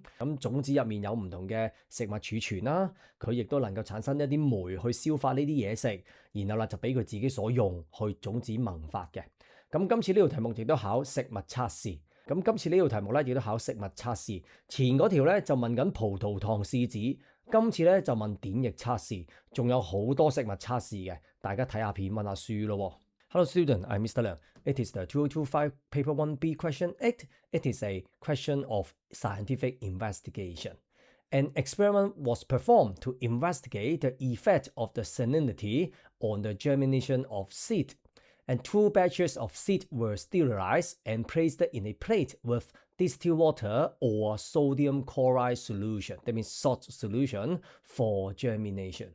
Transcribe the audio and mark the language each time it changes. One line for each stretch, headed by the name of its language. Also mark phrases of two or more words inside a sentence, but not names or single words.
Cantonese: 咁種子入面有唔同嘅食物儲存啦，佢亦都能夠產生一啲酶去消化呢啲嘢食，然後啦就俾佢自己所用去種子萌發嘅。咁今次呢條題目亦都考食物測試。咁今次呢條題目咧亦都考食物測試。前嗰條咧就問緊葡萄糖試紙。今次咧就問碘液測試，仲有好多食物測試嘅，大家睇下片溫下書咯。
English: Hello student, I'm Mr. Liang. It is the 2025 Paper 1B Question 8. It is a question of scientific investigation. An experiment was performed to investigate the effect of the salinity on the germination of seed. And 2 batches of seed were sterilized and placed in a plate with distilled water or sodium chloride solution, that means salt solution, for germination.